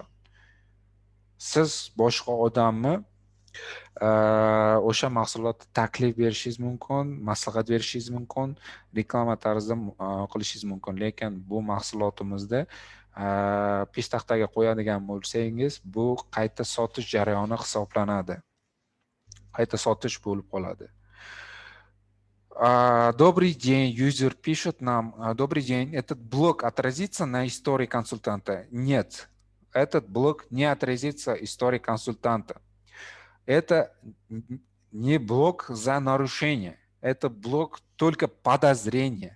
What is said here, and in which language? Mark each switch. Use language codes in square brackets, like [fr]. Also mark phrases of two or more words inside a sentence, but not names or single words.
[uz] Siz boshqa odamni o'sha mahsulotni taklif berishingiz mumkin, maslahat berishingiz mumkin, reklama tarzida qilishingiz mumkin, lekin bu mahsulotimizda peshtaxtaga qo'yadigan bo'lsangiz, bu qayta sotish jarayoni hisoblanadi. Qayta sotish bo'lib qoladi. [ru] Добрый день, юзер пишет нам. Добрый день, этот блог отразится на истории консультанта? Нет, этот блог не отразится истории консультанта. Это не блог за нарушение, это блог только подозрение.